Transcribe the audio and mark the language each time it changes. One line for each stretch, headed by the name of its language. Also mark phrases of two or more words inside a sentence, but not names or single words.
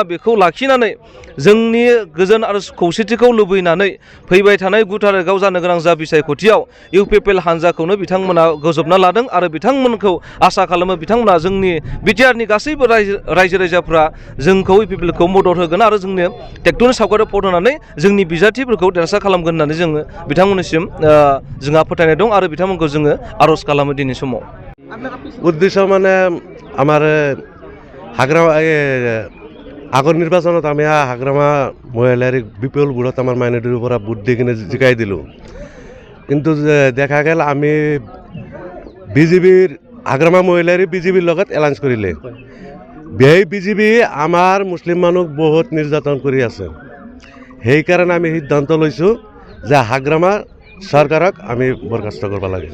Bodo: बेखौ लाखिनानै जोंनि गोजोन आरो खौसेथिखौ लुबैनानै फैबाय थानाय 9 तारिखआव जानो गोनां जा बिसायख'थियाव इउपिपिएल हान्जाखौनो बिथांमोना गजबना लादों आरो बिथांमोनखौ आसा खालामो बिथांमोना जोंनि बिटिआरनि गासैबो रायजो राजाफ्रा जोंखौ इउपिपिएलखौ मदद होगोन आरो जोंनो ट्रेक्टरनि सावगारियाव भट होनानै जोंनि बिजाथिफोरखौ देरहासार खालामगोन होननानै जोङो बिथांमोननिसिम जोंहा फोथायनाय दं आरो बिथांमोनखौ जोङो आर'ज खालामो दिनै समाव।
Assamese: उद्देश्य মানে আমার আগৰ নিৰ্বাচনত আমি হাগ্ৰামা মহিলাৰ বিপিএল বুথত আমাৰ মাইনৰিটিৰ পৰা ভোট দি কিনে জিকাই দিলোঁ কিন্তু
Bangla: দেখা গেল
Assamese: আমি বিজেপিৰ হাগ্ৰামা মহিলাৰ বিজেপিৰ লগত এলায়েন্স কৰিলে সেই বিজেপি আমাৰ মুছলিম মানুহ বহুত নিৰ্যাতন কৰি আছে সেইকাৰণে আমি সিদ্ধান্ত লৈছোঁ যে হাগ্ৰামা চৰকাৰক আমি বৰখাস্ত কৰিব লাগে।